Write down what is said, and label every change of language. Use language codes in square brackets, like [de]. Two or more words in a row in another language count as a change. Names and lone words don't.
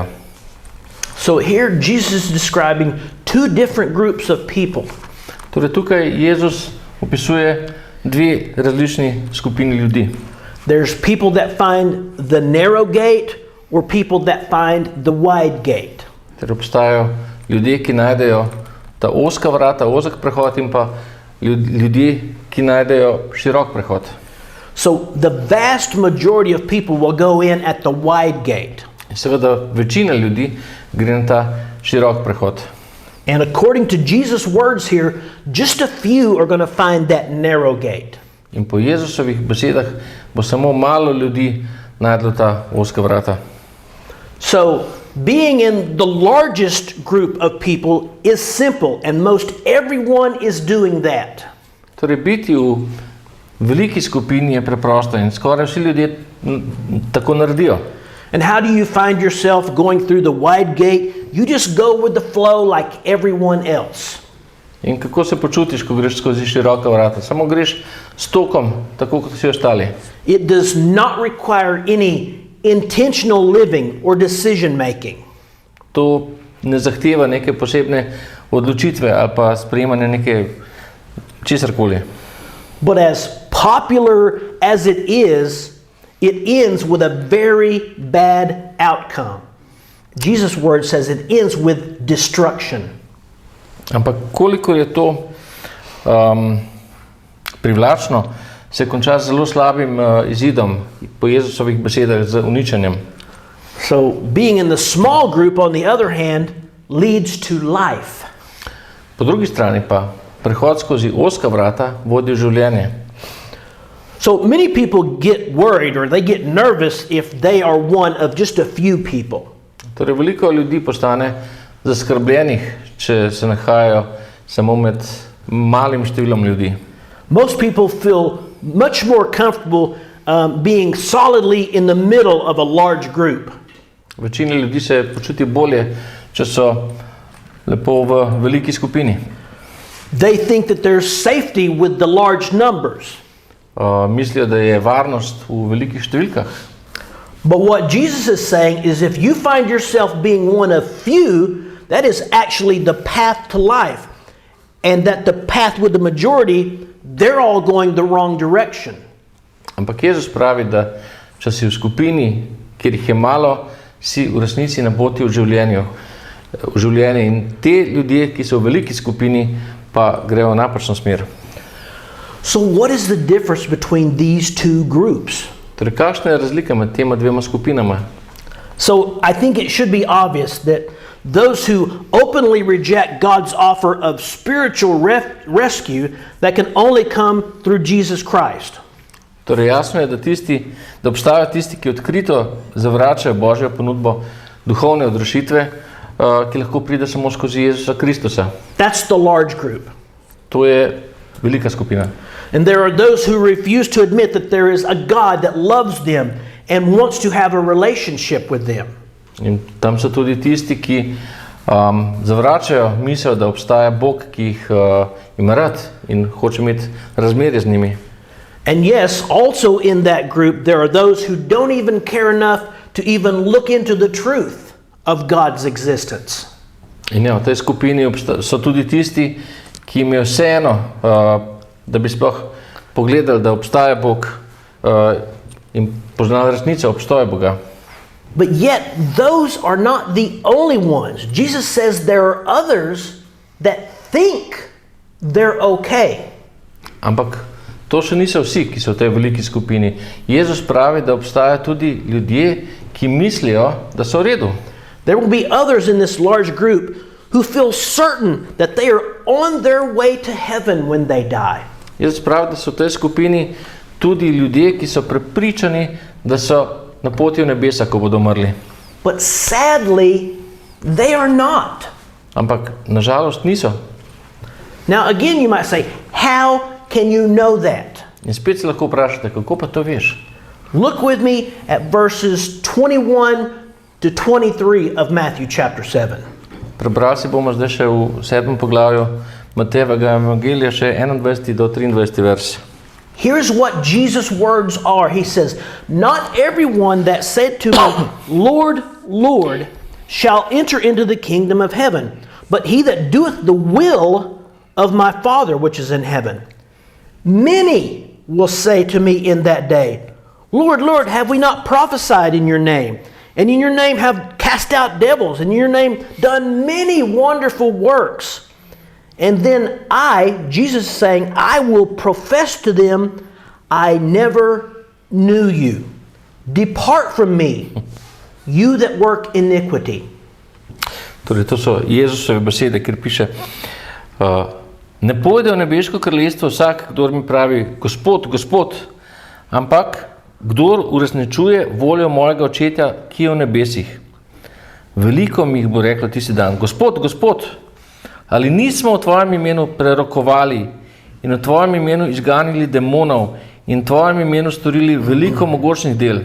[en] So here Jesus is describing two different groups of people. [sl] Torej tukaj Jezus opisuje dve različni skupini ljudi. [en] There's people that find the narrow gate or people that find the wide gate. [sl] Torej obstajajo ljudje, ki najdejo ta ozka vrata, ozek prehod, in pa ljudje, ki najdejo širok prehod. [en] So the vast majority of people will go in at the wide gate. [sl] Seveda večina ljudi gre na ta širok prehod. [en] And according to Jesus' words here, just a few are going to find that narrow gate. [sl] In po Jezusovih besedah bo samo malo ljudi najdlo ta ozka vrata. [en] So being in the largest group of people is simple, and most everyone is doing that. [sl] Torej biti v veliki skupini je preprosto in skoraj vsi ljudje tako naredijo. [en] And how do you find yourself going through the wide gate? You just go with the flow like everyone else. [sl] In kako se počutiš, ko greš skozi široka vrata? Samo greš s tokom, tako kot vsi ostali. [en] It does not require any intentional living or decision making. [sl] To ne zahteva neke posebne odločitve ali pa sprejemanje neke česarkoli. [en] But as popular as it ends with a very bad outcome. Jesus' word says it ends with destruction. [sl] Ampak koliko je to privlačno, se konča z zelo slabim izidom, po Jezusovih besedah, z uničenjem. [en] So being in the small group, on the other hand, leads to life. [sl] Po drugi strani pa prehod skozi ozka vrata vodi v življenje. [en] So many people get worried or they get nervous if they are one of just a few people. [sl] Torej veliko ljudi postane zaskrbljenih, če se nahajajo samo med malim številom ljudi. [en] Most people feel much more comfortable being solidly in the middle of a large group. [sl] Večina ljudi se počuti bolje, če so lepo v veliki skupini. [en] They think that there's safety with the large numbers. [sl] Mislijo, da je varnost v velikih številkah. [en] But what Jesus is saying is if you find yourself being one of few, that is actually the path to life. And that the path with the majority, they're all going the wrong direction. [sl] Ampak Jezus pravi, da če si v skupini, kjer jih je malo, si v resnici na poti v življenje. In te ljudje, ki so v veliki skupini, pa grejo v napačno smer. [en] So what is the difference between these two groups? [sl] Torej, kakšna je razlika med tema dvema skupinama? [en] So I think it should be obvious that those who openly reject God's offer of spiritual rescue that can only come through Jesus Christ. [sl] Torej, jasno je, da obstajajo tisti, ki odkrito zavračajo Božjo ponudbo duhovne odrešitve, ki lahko pride samo skozi Jezusa Kristusa. [en] That's the large group. [sl] To je velika skupina. [en] And there are those who refuse to admit that there is a God that loves them and wants to have a relationship with them. [sl] In tam so tudi tisti, ki zavračajo misel, da obstaja Bog, ki jih ima rad in hoče imeti razmerje z njimi. [en] And yes, also in that group there are those who don't even care enough to even look into the truth of God's existence. [sl] In ja, v tej skupini so tudi tisti, ki jim je vseeno, da bi sploh pogledali, da obstaja Bog in poznali resnico obstoja Boga. [en] But yet those are not the only ones. Jesus says there are others that think they're okay. [sl] Ampak to še niso vsi, ki so v tej veliki skupini. Jezus pravi, da obstajajo tudi ljudje, ki mislijo, da so v redu. [en] There will be others in this large group who feel certain that they are on their way to heaven when they die. [sl] Jezus pravi, da so v tej skupini tudi ljudje, ki so prepričani, da so na poti v nebesa, ko bodo umrli. [en] But sadly, they are not. [sl] Ampak nažalost niso. [en] Now again you might say, how can you know that? [sl] In spet se lahko vprašate, kako pa to veš? [en] Look with me at verses 21 to 23 of Matthew chapter 7. [sl] Prebrali si bomo zdaj še v 7. poglavju Matejevega evangelija še 21. do 23. verš. [en] Here's what Jesus' words are. He says, "Not everyone that said to me, Lord, Lord, shall enter into the kingdom of heaven, but he that doeth the will of my Father which is in heaven. Many will say to me in that day, Lord, Lord, have we not prophesied in your name? And in your name have cast out devils, and in your name done many wonderful works. And then I," Jesus is saying, "I will profess to them, I never knew you. Depart from me, you that work iniquity." [sl] Torej, to so Jezusove besede, kjer piše, ne pojde v nebeško kraljestvo vsak, kdor mi pravi, Gospod, Gospod, ampak kdor uresničuje voljo mojega očetja, ki je v nebesih. Veliko mi jih bo reklo tisti dan, Gospod, Gospod, ali nismo v tvojem imenu prerokovali in v tvojem imenu izganili demonov in v tvojem imenu storili veliko mogočnih del?